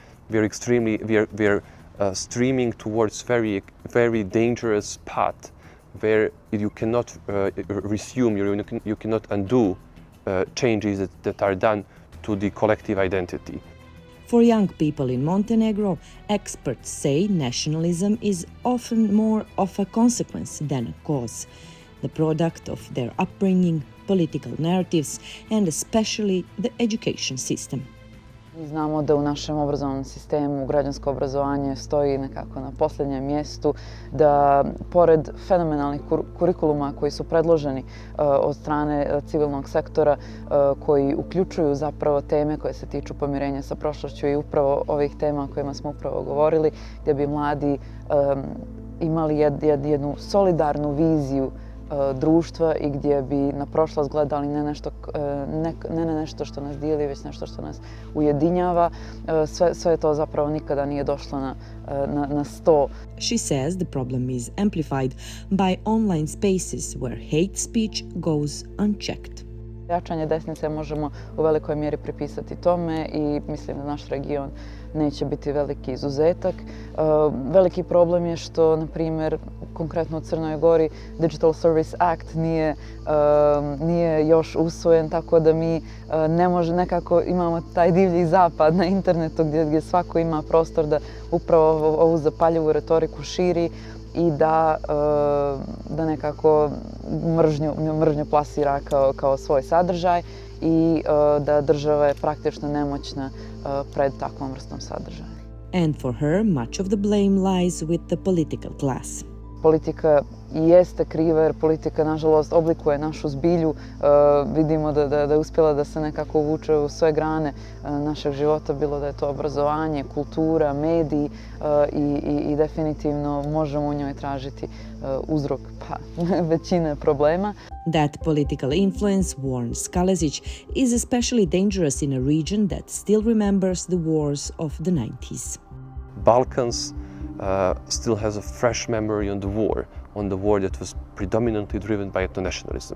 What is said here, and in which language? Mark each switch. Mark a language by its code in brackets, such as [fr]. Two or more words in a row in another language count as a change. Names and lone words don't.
[en] We are streaming towards very dangerous path where you cannot resume, you cannot undo changes that are done to the collective identity. For young people in Montenegro, experts say nationalism is often more of a consequence than a cause, the product of their upbringing, political narratives, and especially the education system. [sr] Mi znamo da u našem obrazovnom sistemu građansko obrazovanje stoji nekako na posljednjem mjestu, da pored fenomenalnih kurikuluma koji su predloženi od strane civilnog sektora, koji uključuju zapravo teme koje se tiču pomirenja sa prošlošću i upravo ovih tema o kojima smo upravo govorili, gdje bi mladi imali jednu solidarnu viziju društva i gdje bi na prošlost gledali ne nešto što nas dijeli, već nešto što nas ujedinjava. Sve to zapravo nikada nije došlo na sto. [en] She says the problem is amplified by online spaces where hate speech goes unchecked. [sr] Jačanje desnice možemo u velikoj mjeri pripisati tome i mislim da naš region neće biti veliki izuzetak. Veliki problem je što, na primjer, konkretno u Crnoj Gori Digital Service Act nije još usvojen, tako da mi nekako imamo taj divlji zapad na internetu gdje svako ima prostor da upravo ovu zapaljivu retoriku širi i da nekako mržnju plasira kao svoj sadržaj i da država je praktično nemoćna pred takvom vrstom sadržaja. [en] And for her, much of the blame lies with the political class. [sr] Politika i jeste kriva jer politika, nažalost, oblikuje našu zbilju. Vidimo da je uspjela da se nekako uvuče u sve grane našeg života, bilo da je to obrazovanje, kultura, mediji i definitivno možemo u njoj tražiti uzrok većine problema. [en] That political influence, warns Kalezic, is especially dangerous in a region that still remembers the wars of the 90s. Balkans still has a fresh memory on the war that was predominantly driven by ethno-nationalism.